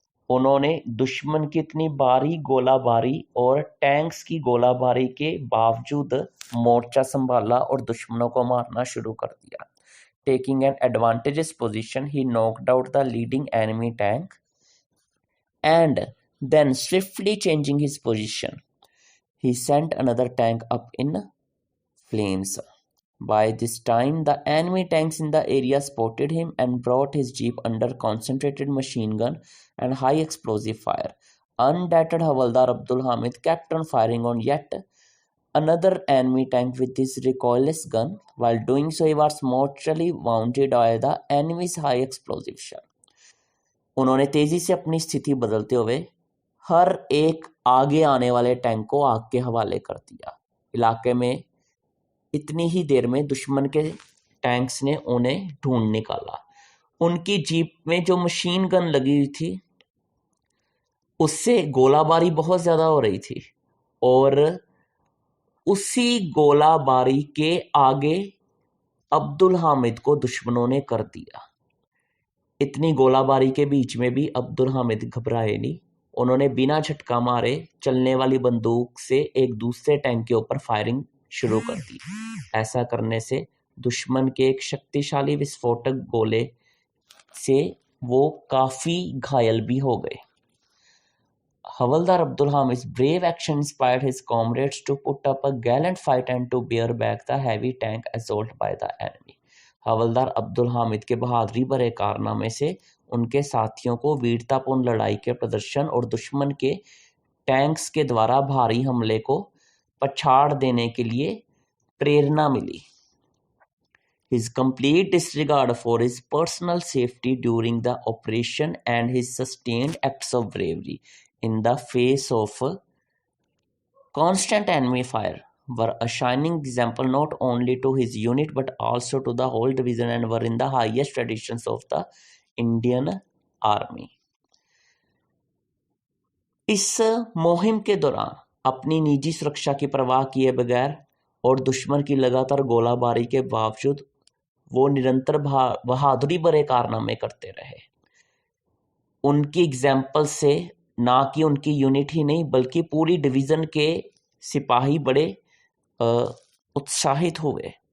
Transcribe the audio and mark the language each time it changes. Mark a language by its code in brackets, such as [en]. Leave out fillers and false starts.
[hi] उन्होंने दुश्मन की इतनी भारी गोलाबारी और टैंक्स की गोलाबारी के बावजूद मोर्चा संभाला और दुश्मनों को मारना शुरू कर दिया। [en] Taking an advantageous position, he knocked out the leading enemy tank and then swiftly changing his position, he sent another tank up in flames. By this time, the enemy tanks in the area spotted him and brought his jeep under concentrated machine gun and high explosive fire. Undaunted Havaldar Abdul Hamid kept on firing on yet another enemy tank with his recoilless gun. While doing so, he was mortally wounded by the enemy's high explosive shell. [hi] उन्होंने तेजी से अपनी स्थिति बदलते हुए हर एक आगे आने वाले टैंक को आग के हवाले कर दिया। इलाके में इतनी ही देर में दुश्मन के टैंक्स ने उन्हें ढूंढ निकाला। उनकी जीप में जो मशीन गन लगी हुई थी उससे गोलाबारी बहुत ज्यादा हो रही थी और उसी गोलाबारी के आगे अब्दुल हामिद को दुश्मनों ने कर दिया। इतनी गोलाबारी के बीच में भी अब्दुल हामिद घबराए नहीं। उन्होंने बिना झटका मारे चलने वाली बंदूक से एक दूसरे टैंक के ऊपर फायरिंग शुरू कर दी। ऐसा करने से दुश्मन के एक शक्तिशाली विस्फोटक गोले से वो काफी घायल भी हो गए। [en] Havaldar Abdul Hamid's brave action inspired his comrades to put up a gallant fight and to bear back the heavy tank assault by the enemy. [hi] हवलदार अब्दुल हामिद के बहादुरी भरे कारनामे से उनके साथियों को वीरतापूर्ण लड़ाई के प्रदर्शन और दुश्मन के टैंक्स के द्वारा भारी हमले को पछाड़ देने के लिए प्रेरणा मिली। [en] His complete disregard for his personal safety during the operation and his sustained acts of bravery in the face of constant enemy fire were a shining example not only to his unit but also to the whole division and were in the highest traditions of the Indian Army. [hi] इस मुहिम के दौरान अपनी निजी सुरक्षा की परवाह किए बगैर और दुश्मन की लगातार गोलाबारी के बावजूद वो निरंतर बहादुरी भरे कारनामे करते रहे। उनकी एग्जाम्पल से ना कि उनकी यूनिट ही नहीं बल्कि पूरी डिवीज़न के सिपाही बड़े उत्साहित हुए।